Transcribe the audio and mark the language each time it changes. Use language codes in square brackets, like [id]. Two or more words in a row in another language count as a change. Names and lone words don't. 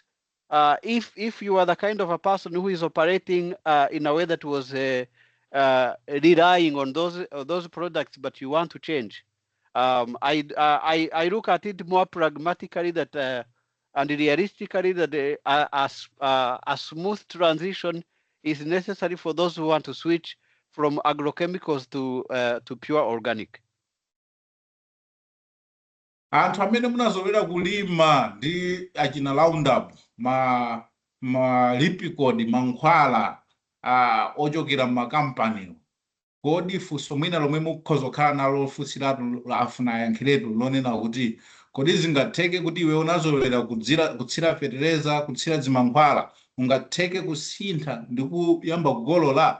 [en] If you are the kind of a person who is operating in a way that was relying on those products, but you want to change, I look at it more pragmatically that and realistically that a smooth transition is necessary for those who want to switch from agrochemicals to pure organic. [ny] Anthu amene munazolera kulima ndi achina Roundup, ma lipicod, mankhwala ochokera m'makampaniwo, kodi funso mwina lomwe mukhoza kukhala nalo lofunsiratu afuna ayankhiretu lonena kuti kodi zingatheke kuti iwe unazolera kutsira fetereza, kutsira zimankhwala, ungatheke kusintha ndi kuyamba kugolola?